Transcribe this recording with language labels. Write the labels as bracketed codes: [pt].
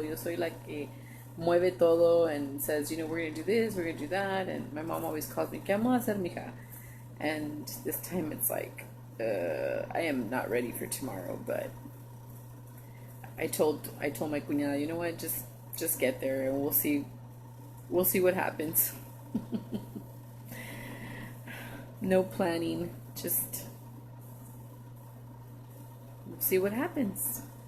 [es] Yo soy la que mueve todo [en] and says, we're going to do this, we're going to do that. And my mom always calls me, [es] ¿qué vamos a hacer, mija? [en] And this time it's like, I am not ready for tomorrow, but I told my cuñada, you know what, just just get there and we'll see. We'll see what happens. No planning, just see what happens.